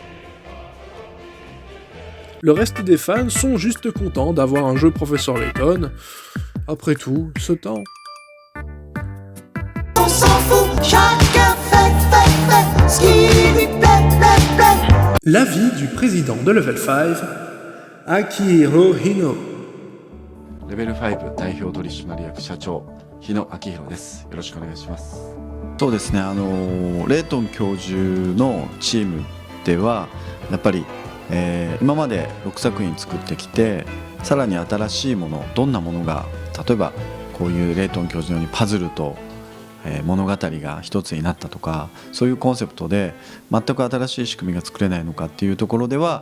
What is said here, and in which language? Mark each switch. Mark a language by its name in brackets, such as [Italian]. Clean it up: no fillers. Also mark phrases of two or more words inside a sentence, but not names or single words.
[French] Le reste des fans sont juste contents d'avoir un jeu Professor Layton. Après tout, ce temps. On s'en fout, chacun fait ce qui lui plaît. L'avis du président de Level 5, Akihiro Hino. [Japanese] レベル5代表取締役社長日野明宏です。よろしくお願いします。そうですね。レイトン教授のチームではやっぱり、今まで6作品作ってきて、さらに新しいもの、どんなものが例えばこういうレイトン教授のようにパズルと、物語が一つになったとか、そういうコンセプトで全く新しい仕組みが作れないのかっていうところでは。